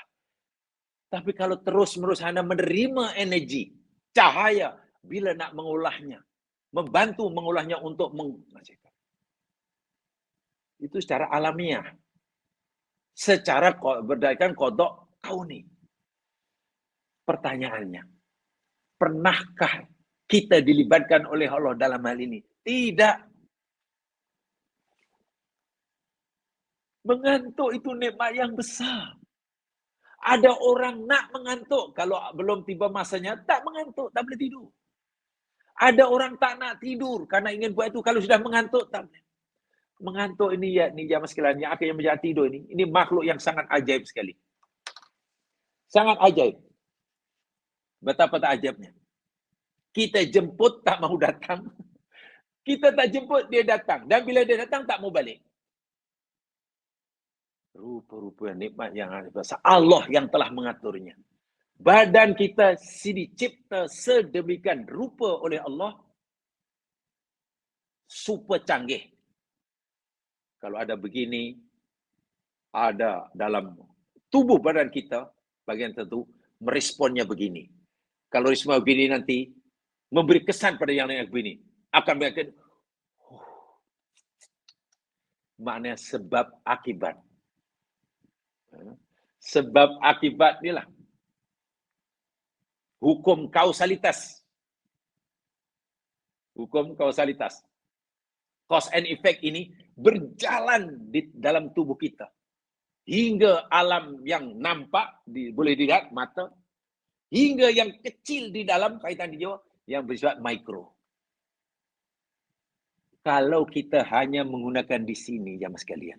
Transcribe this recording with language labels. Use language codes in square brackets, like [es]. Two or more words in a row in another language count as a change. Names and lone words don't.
[ms] Tapi kalau terus-menerus Anda menerima energi, cahaya bila nak mengolahnya, membantu mengolahnya untuk menghasilkan. Itu secara alamiah. Secara berdasarkan kodok kauni. Pertanyaannya, pernahkah kita dilibatkan oleh Allah dalam hal ini? Tidak. Mengantuk itu nikmat yang besar. Ada orang nak mengantuk, kalau belum tiba masanya, tak mengantuk, tak boleh tidur. Ada orang tak nak tidur, karena ingin buat itu, kalau sudah mengantuk, tak boleh. Mengantuk ini ya, ini jamaah sekalian, yang akhirnya menjadi tidur ini makhluk yang sangat ajaib sekali. Sangat ajaib. Betapa tak ajaibnya. Kita jemput, tak mau datang. Kita tak jemput, dia datang. Dan bila dia datang, tak mau balik. Rupa-rupa nikmat yang ada. Allah yang telah mengaturnya. Badan kita dicipta sedemikian rupa oleh Allah. Super canggih. Kalau ada begini, ada dalam tubuh badan kita, bagian tertentu, meresponnya begini. Kalau respon begini nanti, memberi kesan pada yang lain begini. Akan berarti, maknanya sebab akibat. Sebab akibat inilah hukum kausalitas. Hukum kausalitas. [en] Cause and effect [ms] ini berjalan di dalam tubuh kita. Hingga alam yang nampak, boleh dilihat mata, hingga yang kecil di dalam kaitan jiwa, yang bersifat mikro. Kalau kita hanya menggunakan di sini, jamaah sekalian.